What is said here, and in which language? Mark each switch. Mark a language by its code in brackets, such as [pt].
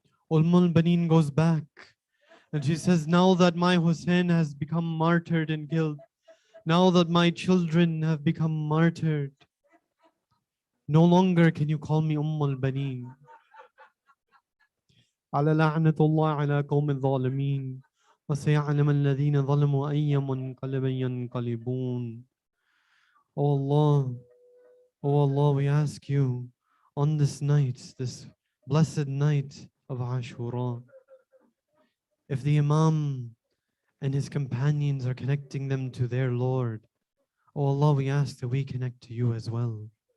[en] Banin goes back and she says, now that my Hussein has become martyred and killed, now that my children have become martyred, no longer can you call me Banin. [ar] على لعنة الله على قوم الظالمين وسيعلم الذين ظلموا أي منقلب ينقلبون. [en] Oh Allah, oh Allah, we ask you on this night, this blessed night of Ashura, if the Imam and his companions are connecting them to their Lord, oh Allah, we ask that we connect to you as well.